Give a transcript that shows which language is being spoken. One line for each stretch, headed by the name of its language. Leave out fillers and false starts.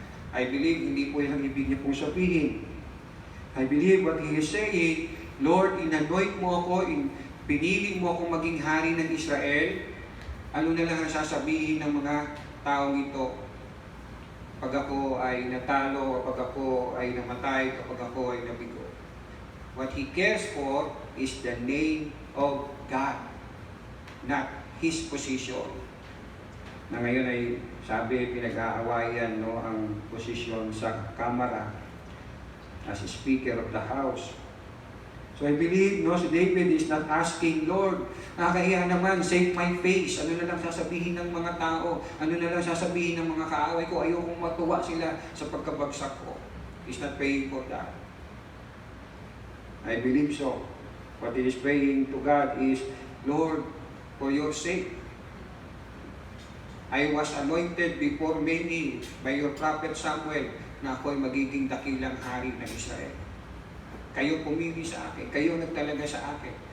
Filipino: I believe hindi po yung ibig niya pong sabihin.
English: I believe what he is saying,
Filipino: "Lord, inanoint mo ako, pinili mo akong maging hari ng Israel." Ano na lang ang sasabihin ng mga taong ito pag ako ay natalo, o pag ako ay namatay, o pag ako ay nabigo?
English: What he cares for is the name of God, not his position.
Filipino: Na ngayon ay sabi, pinag-aawayan, no, ang posisyon sa kamara as Speaker of the House.
English: So I believe, no, si David is not asking, "Lord,
Filipino: nakakahiya naman,
English: save my face."
Filipino: Ano na lang sasabihin ng mga tao? Ano na lang sasabihin ng mga kaaway ko? Ayokong matuwa sila sa pagkabagsak ko.
English: He's not praying for that. I believe so. What he is praying to God is, "Lord, for your sake, I was anointed before many by your prophet Samuel
Filipino: na ako'y magiging dakilang hari ng Israel. Kayo pumili sa akin, kayo nagtalaga sa akin.